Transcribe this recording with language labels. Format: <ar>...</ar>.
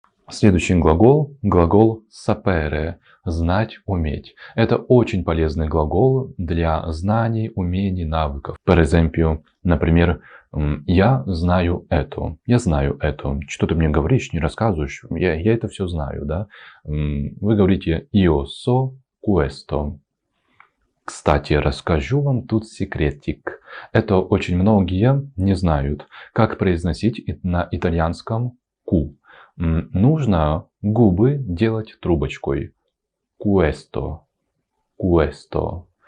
<ru>Следующий глагол sapere, знать, уметь. Это очень полезный глагол для знаний, умений, навыков.</ru> <it>Per esempio,</it> <ru>например, я знаю это. Что ты мне говоришь, не рассказываешь, я это все знаю, да. Вы говорите</ru> <it>io so questo.</it> <ru>Кстати, расскажу вам тут секретик. Это очень многие не знают, как произносить на итальянском q. Нужно губы делать трубочкой.</ru> <it>Questo. Questo.</it>